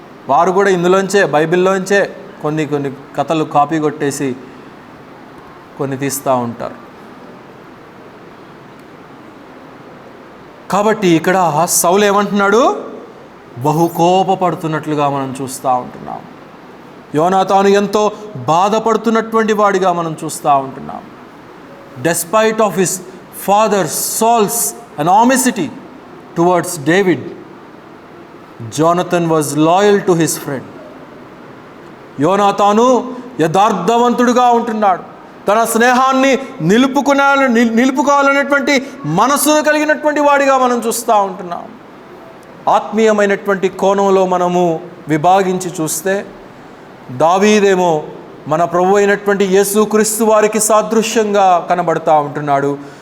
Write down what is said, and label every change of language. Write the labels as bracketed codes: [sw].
[te] వారు కూడా ఇందులోంచే, బైబిల్లోంచే కొన్ని కథలు కాపీ కొట్టేసి కొన్ని తీస్తూ ఉంటారు. కాబట్టి ఇక్కడ సౌలు ఏమంటున్నాడు? బహు కోపపడుతున్నట్లుగా మనం చూస్తూ ఉంటున్నాం. యోనాతాను ఎంతో బాధపడుతున్నటువంటి వాడిగా మనం చూస్తూ ఉంటున్నాం. [en] Despite of his father Saul's animosity towards David, Jonathan was loyal to his friend. [te] యోనాతాను యథార్థవంతుడుగా ఉంటున్నాడు. తన స్నేహాన్ని నిలుపుకోవాలనేటువంటి మనస్సును కలిగినటువంటి వాడిగా మనం చూస్తూ ఉంటున్నాం. ఆత్మీయమైనటువంటి కోణంలో మనము విభాగించి చూస్తే దావీదేమో మన ప్రభు అయినటువంటి యేసుక్రీస్తు వారికి సాదృశ్యంగా కనబడుతూ ఉంటున్నాడు.